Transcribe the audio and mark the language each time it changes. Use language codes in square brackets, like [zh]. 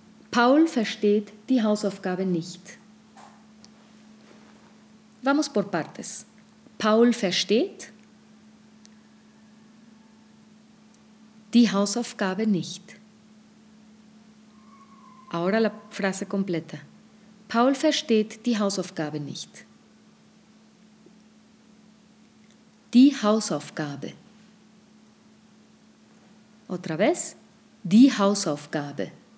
[de] Paul versteht die Hausaufgabe nicht. [es] Vamos por partes. [de] Paul versteht die Hausaufgabe nicht. [es] Ahora la frase completa. [de] Paul versteht die Hausaufgabe nicht. Die Hausaufgabe. [es] Otra vez, [de] die Hausaufgabe.